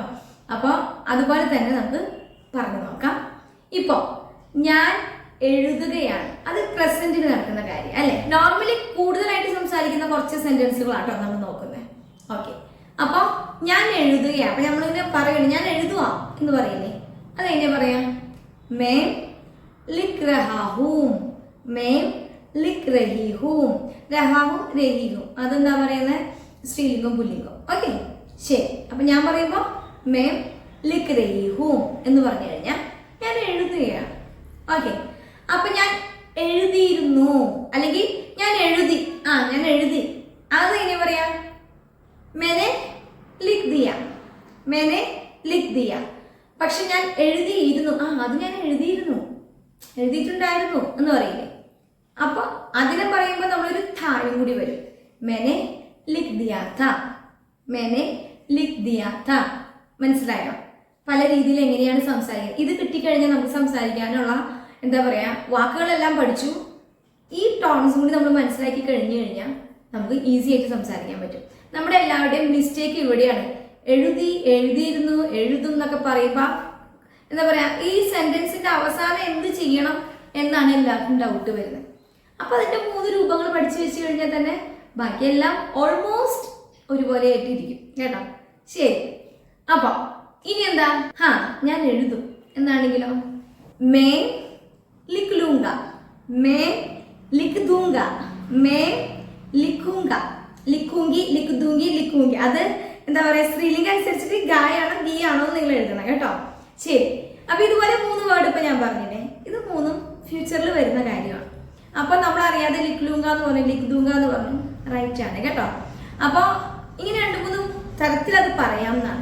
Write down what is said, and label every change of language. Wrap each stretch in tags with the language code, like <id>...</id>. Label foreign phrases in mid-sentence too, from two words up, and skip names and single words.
<ml>അപ്പോൾ അതുപോലെ തന്നെ നമുക്ക് പറഞ്ഞു നോക്കാം. ഇപ്പോൾ ഞാൻ എഴുതുകയാണ്, അത് പ്രസന്റിൽ നടക്കുന്ന കാര്യം അല്ലെ? നോർമലി കൂടുതലായിട്ട് സംസാരിക്കുന്ന കുറച്ച് സെന്റൻസുകളാട്ടോ നമ്മൾ നോക്കുന്നത്. ഓക്കെ, അപ്പോൾ ഞാൻ എഴുതുകയാണ്. അപ്പൊ നമ്മളിങ്ങനെ പറയണം, ഞാൻ എഴുതുക എന്ന് പറയില്ലേ? അതെങ്ങനെ പറയാം?</ml> <hi>मैं लिख रहा हूँ, मैं लिख रही हूँ, रहा हूँ, रही हूँ.</hi> <ml>അതെന്താ പറയുന്നത്? സ്ത്രീലിംഗം പുല്ലിംഗം. ഓക്കെ, ശരി. അപ്പൊ ഞാൻ പറയുമ്പോൾ</ml> <hi>मैं लिख रही हूँ</hi> <ml>എന്ന് പറഞ്ഞു കഴിഞ്ഞാൽ ഞാൻ എഴുതുകയാണ്. ഓക്കെ, അപ്പൊ ഞാൻ എഴുതിയിരുന്നു അല്ലെങ്കിൽ ഞാൻ എഴുതി. ഞാൻ എഴുതി. അത് എങ്ങനെ പറയാ?</ml> <hi>मैंने लिख दिया, मैंने लिख दिया.</hi> <ml>പക്ഷെ ഞാൻ എഴുതിയിരുന്നു. അത് ഞാൻ എഴുതിയിട്ടുണ്ടായിരുന്നു എന്ന് പറയില്ലേ? അപ്പൊ അതിനെ പറയുമ്പോൾ നമ്മളൊരു താഴും കൂടി വരും.</ml> <hi>मैंने लिख दिया था, मैंने लिख दिया था.</hi> <ml>മനസ്സിലായോ? പല രീതിയിൽ എങ്ങനെയാണ് സംസാരിക്കുക. ഇത് കിട്ടിക്കഴിഞ്ഞാൽ നമുക്ക് സംസാരിക്കാനുള്ള എന്താ പറയാ, വാക്കുകളെല്ലാം പഠിച്ചു. ഈ ടോൺസും കൂടി നമ്മൾ മനസ്സിലാക്കി കഴിഞ്ഞു കഴിഞ്ഞാൽ നമുക്ക് ഈസി ആയിട്ട് സംസാരിക്കാൻ പറ്റും. നമ്മുടെ എല്ലാവരുടെയും മിസ്റ്റേക്ക് ഇവിടെയാണ്. എഴുതിയിരുന്നു, എഴുതും എന്നൊക്കെ പറയുമ്പോൾ എന്താ പറയാ, ഈ സെന്റൻസിന്റെ അവസാനം എന്ത് ചെയ്യണം എന്നാണ് എല്ലാവർക്കും ഡൗട്ട് വരുന്നത്. അപ്പൊ അതിന്റെ 3 രൂപങ്ങൾ പഠിച്ചു വെച്ച് കഴിഞ്ഞാൽ തന്നെ ബാക്കിയെല്ലാം ഓൾമോസ്റ്റ് ഒരുപോലെ ആയിട്ടിരിക്കും കേട്ടോ. ശരി, അപ്പൊ ഇനി എന്താ? ഞാൻ എഴുതും എന്നാണെങ്കിലോ,</ml> <hi>मैं लिख लूंगा, मैं लिख दूंगा, मैं लिखूंगा, लिखूंगी, लिख दूंगी, लिखूंगी.</hi> <ml>അത് എന്താ പറയാ, സ്ത്രീലിംഗം അനുസരിച്ചിട്ട് ഗായാണോ ഗീ ആണോ നിങ്ങൾ എഴുതണം കേട്ടോ. ശരി, അപ്പൊ ഇതുപോലെ 3 വേർഡ് ഇപ്പൊ ഞാൻ പറഞ്ഞില്ലേ, ഇത് 3ഉം ഫ്യൂച്ചറിൽ വരുന്ന കാര്യമാണ്. അപ്പൊ നമ്മൾ അറിയാതെ</ml> <hi>लिख लूंगा</hi> <ml>എന്ന് പറഞ്ഞു,</ml> <hi>लिख दूंगा</hi> <ml>എന്ന് പറഞ്ഞു, റൈറ്റ് ആണ് കേട്ടോ. അപ്പൊ ഇങ്ങനെ 2-3 തരത്തിൽ അത് പറയാവുന്നതാണ്.</ml>